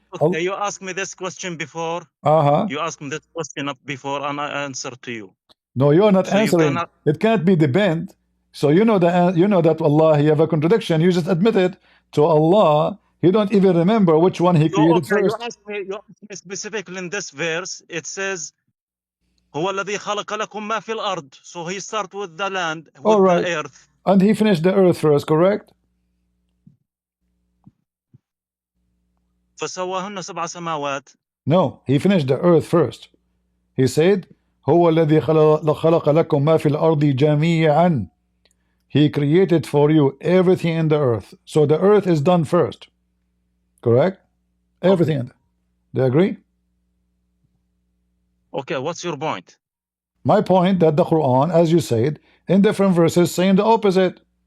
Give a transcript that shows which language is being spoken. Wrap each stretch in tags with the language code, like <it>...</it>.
<en>okay, you asked me this question before. You asked me this question before, and I answered to you. No, you are not So you answering. cannot. It can't be depend. So you know that Allah, He have a contradiction. You just admit it to Allah. He don't even remember which one He created first. You asked me specifically in this verse.</en> <ar>It says, هو الذي خلق لكم ما في الأرض.</ar> <en>So he start with the land, with the earth. And He finished the earth first, correct?</en> <ar>فسواهن سبع سماوات.</ar> <en>No, He finished the earth first.</en> <ar>He said, هو الذي خلق لكم ما في الأرض جميعا.</ar> <en>He created for you everything in the earth. So the earth is done first. Correct? Everything. Okay. Do you agree? Okay, what's your point? My point that the Quran, as you said, in different verses saying the opposite.</en>